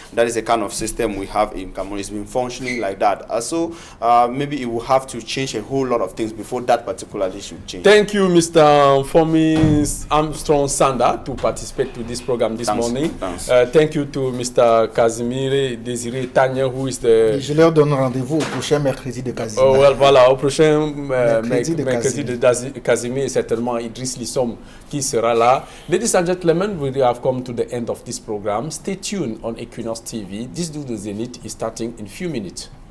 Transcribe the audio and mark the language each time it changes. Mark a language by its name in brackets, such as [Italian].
[English] That is the kind of system we have in Cameroon. It's been functioning like that. So maybe it will have to change a whole lot of things before that particularly should change. Thank you, Mr. Fomi Armstrong Sanda, to participate to this program this morning. Thank you to Mr. Casimir Désiré Tanya, who is the... [French] Je leur donne rendez-vous au prochain mercredi de Casimir. [English] Oh, well, [French] voilà, au prochain mercredi de Casimir, et certainement Idriss Lissom qui sera là. [English] Ladies and gentlemen, we have come to the end of this program. Stay tuned on Equinox TV. This Do the Zenith is starting in a few minutes.